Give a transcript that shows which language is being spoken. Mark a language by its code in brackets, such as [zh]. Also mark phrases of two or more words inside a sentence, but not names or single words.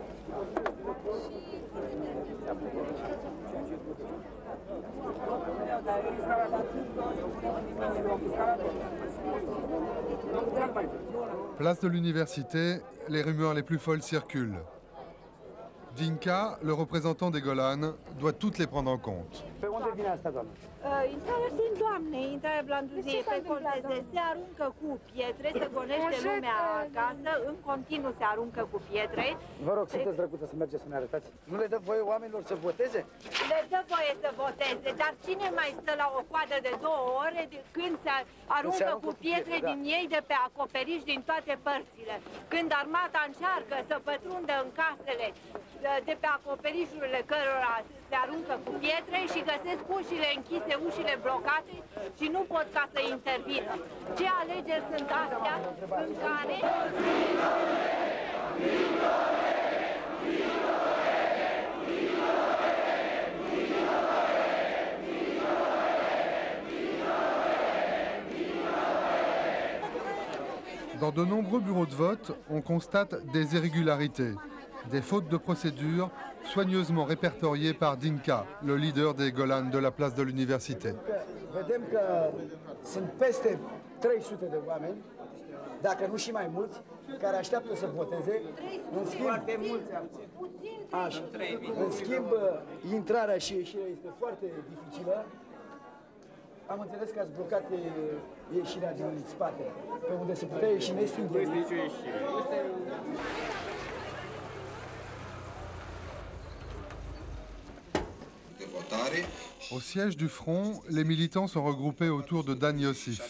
[fr] 1. Place de l'université, les rumeurs les plus folles circulent. Dinka, le représentant des Golan, doit toutes les prendre en compte. [ro] Pe unde vine asta, doamnă? Intrarea din Doamne, intrarea blanduziei pe Colteze, se aruncă cu pietre, se gonește lumea acasă, în continuu se aruncă cu pietre. Vă rog, sunteți drăguță să mergeți să ne arătați. Nu le dă voie oamenilor să voteze? Le dă voie să voteze, dar cine mai stă la o coadă de 2 ore când se aruncă cu pietre din ei de pe acoperiș din toate părțile? Când armata încearcă să pătrundă în casele de pe acoperișurile cărora se aruncă cu pietre și găsesc ușile închise, ușile blocate și nu pot ca să intervină. Ce alegeri sunt astea în care... [fr] Dans de nombreux bureaux de vote, on constate des irrégularités, des fautes de procédure soigneusement répertoriées par Dinka, le leader des Golan de la place de l'université. [ro] Vedem că sunt peste 300 de oameni, dacă nu și mai mulți, care așteaptă să voteze. În schimb, așa, în schimb, intrarea și ieșirea este foarte dificilă. Am înțeles că ați blocat ieșirea din spate, pe unde se putea ieși nestingere. [fr] Au siège du Front, les militants sont regroupés autour de Dan Yossif.